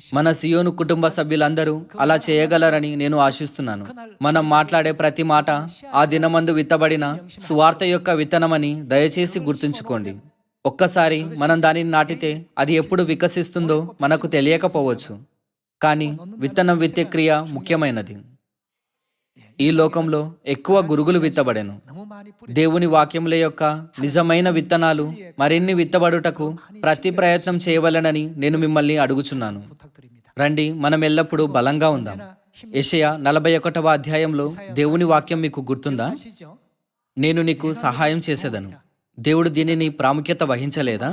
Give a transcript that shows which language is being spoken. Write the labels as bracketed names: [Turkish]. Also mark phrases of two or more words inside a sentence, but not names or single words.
[Telugu] మన సియోను కుటుంబ సభ్యులందరూ అలా చేయగలరని నేను ఆశిస్తున్నాను. మనం మాట్లాడే ప్రతి మాట ఆ దినమందు విత్తబడిన సువార్త యొక్క విత్తనమని దయచేసి గుర్తుంచుకోండి. ఒక్కసారి మనం దానిని నాటితే అది ఎప్పుడు వికసిస్తుందో మనకు తెలియకపోవచ్చు, కానీ విత్తనం విత్తే క్రియ ముఖ్యమైనది. ఈ లోకంలో ఎక్కువ గురుగులు విత్తబడెను. [Korean] 너무 많이 뿌리 [Telugu] దేవుని వాక్యముల యొక్క నిజమైన విత్తనాలు మరిన్ని విత్తబడుటకు ప్రతి ప్రయత్నం చేయవలెనని నేను మిమ్మల్ని అడుగుచున్నాను. [Korean] 부탁드립니다. [Telugu] రండి, మనం ఎల్లప్పుడూ బలంగా ఉందాం. యెషయా 41వ అధ్యాయంలో దేవుని వాక్యం మీకు గుర్తుందా? [Korean] 아시죠? [Telugu] నేను నీకు సహాయం చేసేదను. దేవుడు దీనిని ప్రాముఖ్యత వహించలేదా?